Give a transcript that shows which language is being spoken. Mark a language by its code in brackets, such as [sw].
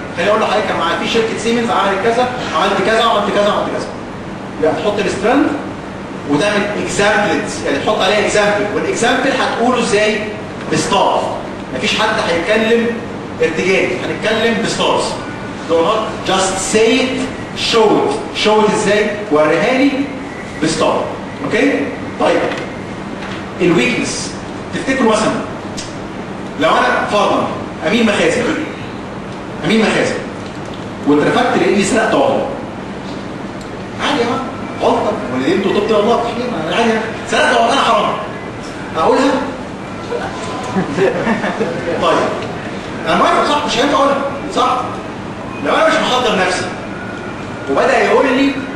[ar] خليني اقول لحضرتك كان معايا في شركه سيمنز عملت كذا عملت كذا عملت كذا عملت كذا. يعني تحط السترند وتعمل اكزامبلز يعني تحط عليها اكزامبل والاكزامبل هتقوله ازاي؟ بستارز. مفيش حد هيتكلم ارتجالي هنتكلم بستارز. [en] do not just say it show it. show it [ar] ازاي؟ وريها لي بستار. اوكي؟ طيب الويكنس تفتكروا مثلا لو انا فرضا امين مخازن واترفدت لاني سرقت عمله عادي يا جماعه غلطه وندمت وتبت والله تحكيم عادي سرقت عمله انا حرام اقولها؟ طيب انا موافق صح مش هينفع اقولها صح؟ لو انا مش محضر نفسي وبدا يقول لي